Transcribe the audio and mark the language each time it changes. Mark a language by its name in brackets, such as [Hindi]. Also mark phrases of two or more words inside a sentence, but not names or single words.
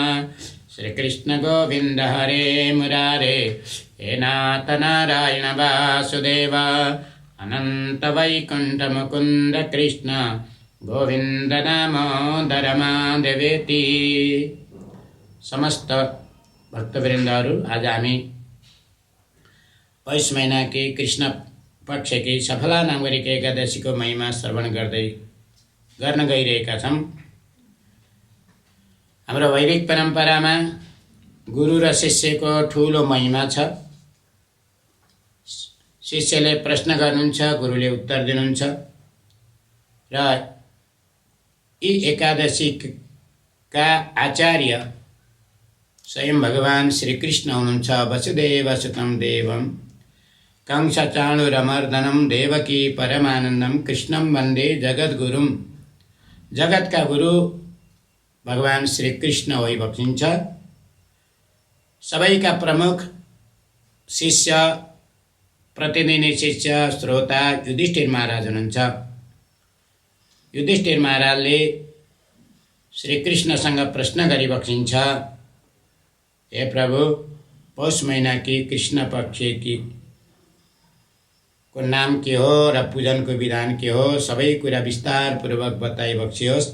[Sanskrit] श्रीकृष्ण गोविन्द हरे मुरारे हे नाथ नारायण वासुदेव अनंत वैकुंठ मुकुंद कृष्ण गोविंद दामोदर माधवेति। [Nepali] समस्त भक्तवृंदाहरू आज हामी [Hindi] पौष महीना की कृष्ण पक्ष की [Nepali] सफला नाम गरेको एकादशीको महिमा श्रवण गर्न गइरहेका छौं। हाम्रो वैदिक परम्परामा गुरु र शिष्यको ठूलो महिमा छ। शिष्यले प्रश्न गर्नुहुन्छ, गुरुले उत्तर दिनुहुन्छ र यी एकादशीका आचार्य स्वयं भगवान श्रीकृष्ण हुनुहुन्छ। [Sanskrit] वसुदेवसुतं देवं कंसचाणूरमर्दनं देवकी परमानन्दं कृष्णं वन्दे जगद्गुरुं। [Nepali] जगतका गुरु भगवान श्रीकृष्ण भइबक्सिन्छ। सबैका प्रमुख शिष्य, प्रतिनिधि शिष्य, श्रोता युधिष्ठिर महाराज हुनुहुन्छ। युधिष्ठिर महाराजले श्रीकृष्णसँग प्रश्न गरिबक्सिन्छ, हे प्रभु, [Hindi] पौष महीना की कृष्ण पक्ष की [Nepali] को नाम के हो र पूजनको विधान के हो, सबै कुरा विस्तारपूर्वक बताइबक्सियोस्।